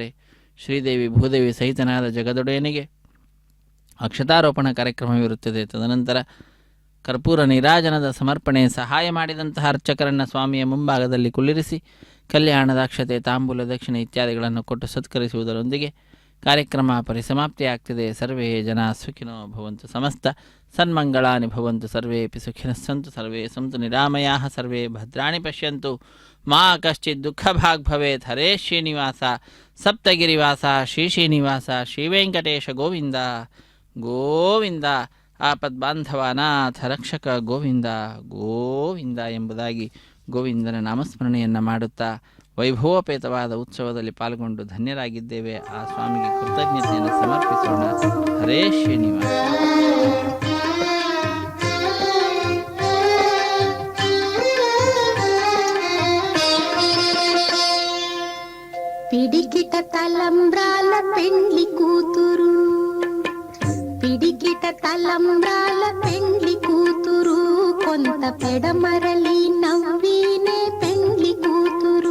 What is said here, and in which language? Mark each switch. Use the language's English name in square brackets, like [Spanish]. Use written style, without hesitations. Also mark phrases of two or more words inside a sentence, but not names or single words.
[Kannada] ಶ್ರೀದೇವಿ ಭೂದೇವಿ ಸಹಿತನಾದ ಜಗದೊಡೆಯನಿಗೆ ಅಕ್ಷತಾರೋಪಣ ಕಾರ್ಯಕ್ರಮವಿರುತ್ತದೆ. ತದನಂತರ ಕರ್ಪೂರ ನೀರಾಜನದ ಸಮರ್ಪಣೆ ಸಹಾಯ ಮಾಡಿದಂತಹ ಅರ್ಚಕರನ್ನು ಸ್ವಾಮಿಯ ಮುಂಭಾಗದಲ್ಲಿ ಕುಳ್ಳಿರಿಸಿ ಕಲ್ಯಾಣದ ಅಕ್ಷತೆ, ತಾಂಬೂಲ, ದಕ್ಷಿಣೆ ಇತ್ಯಾದಿಗಳನ್ನು ಕೊಟ್ಟು ಸತ್ಕರಿಸುವುದರೊಂದಿಗೆ ಕಾರ್ಯಕ್ರಮ ಪರಿಸಮಾಪ್ತಿಯಾಗ್ತಿದೆ. [Sanskrit] ಸರ್ವೇ ಜನ ಸುಖಿನೋ ಭವಂತು, ಸಮಸ್ತ ಸನ್ಮಂಗಳಾನಿ ಭವಂತು, ಸರ್ವೇಪಿ ಸುಖಿನಃ ಸಂತು, ಸರ್ವೇ ಸಂತು ನಿರಾಮಯಾಃ, ಸರ್ವೇ ಭದ್ರಾಣಿ ಪಶ್ಯಂತು, ಮಾ ಕಶ್ಚಿತ್ ದುಃಖ ಭಾಗ್ ಭವೇತ್. ಹರೇ ಶ್ರೀನಿವಾಸ ಸಪ್ತಗಿರಿವಾಸ ಶ್ರೀ ಶ್ರೀನಿವಾಸ ಶ್ರೀವೆಂಕಟೇಶ ಗೋವಿಂದ ಗೋವಿಂದ. [Kannada] ಆಪದ್ಬಾಂಧವನಾಥ ರಕ್ಷಕ ಗೋವಿಂದ ಗೋವಿಂದ ಎಂಬುದಾಗಿ ಗೋವಿಂದನ ನಾಮಸ್ಮರಣೆಯನ್ನು ಮಾಡುತ್ತಾ ವೈಭವೋಪೇತವಾದ ಉತ್ಸವದಲ್ಲಿ ಪಾಲ್ಗೊಂಡು ಧನ್ಯರಾಗಿದ್ದೇವೆ. ಆ ಸ್ವಾಮಿಗೆ ಕೃತಜ್ಞತೆಯನ್ನು ಸಮರ್ಪಿಸೋಣ. ಹರೇ ಶ್ರೀನಿವಾಸ. [Telugu] పిడికిట తలంబ్రాల పెండ్లి కూతురు, పిడికిట తలంబ్రాల పెండ్లి కూతురు, కొంత పెడమరలి నవ్వీనే పెండ్లి కూతురు.